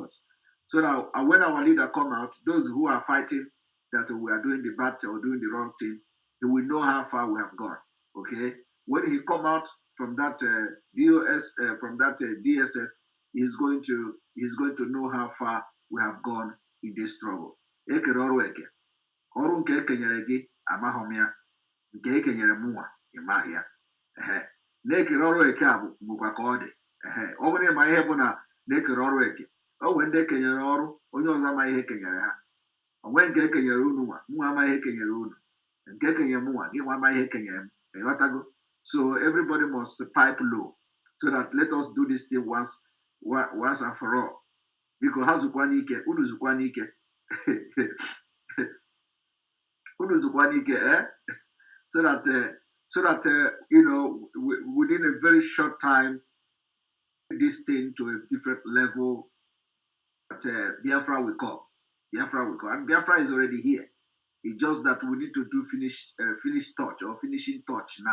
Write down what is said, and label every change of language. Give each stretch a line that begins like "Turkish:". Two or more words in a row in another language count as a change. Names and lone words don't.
English: So that when our leader come out, those who are fighting, that we are doing the bad or doing the wrong thing, he will know how far we have gone. Okay, when he come out from that DSS, he's going to know how far we have gone in this struggle.
Igbo: Ekere ọrụ eke, ọrụ nke ekenyere gị amaghọm ya, nke ekenyere mụnwa ịmaghị ya. Na-ekere ọrụ eke a bụkwa ka ọ dị. Ọ bụrụ ịma ihe bụ na na-ekere ọrụ eke, o nwere ndị ekenyere ọrụ onye ọzọ amaghị ihe ekenyere ha. Onwe nke ekenyere unu nwa amaghị ihe ekenyere unu, nke ekenyere mụnwa gị nwa amaghị ihe ekenyere m. Ịghọtago?
English: So everybody must pipe low so that let us do this thing once and for all.
Igbo: Because ha zukwa n'ike, unu zukwa n'ike. Unu zukwa n'ike,
English: so that within a very short time, this thing to a different level that Biafra will come. Biafra will come. And Biafra is already here. It's just that we need to do finish touch or finishing touch now.